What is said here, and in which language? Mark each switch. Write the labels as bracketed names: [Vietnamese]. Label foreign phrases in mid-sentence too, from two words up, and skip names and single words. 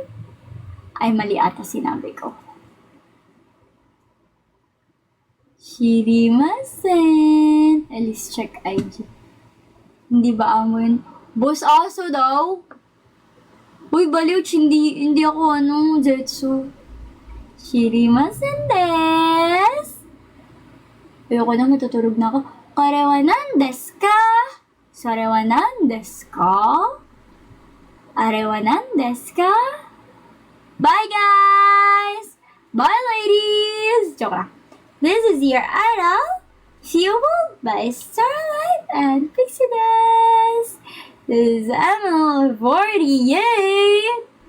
[Filipino] Ay, mali ata sinabi ko. Shirimasen. [English] Let's check IG. [Filipino] Hindi ba amo yun? Boss aso daw? Uy, baliw, hindi ako Zetsu. [Japanese] 知りません です. [Filipino] Ayoko na, matutulog na ako. [Japanese] 彼は 何 ですか？ それは 何 ですか? あれは 何 ですか? [English] Bye, guys! Bye, ladies! Joke lang. This is your idol, fueled by Starlight and Pixie Dust. This is ML48.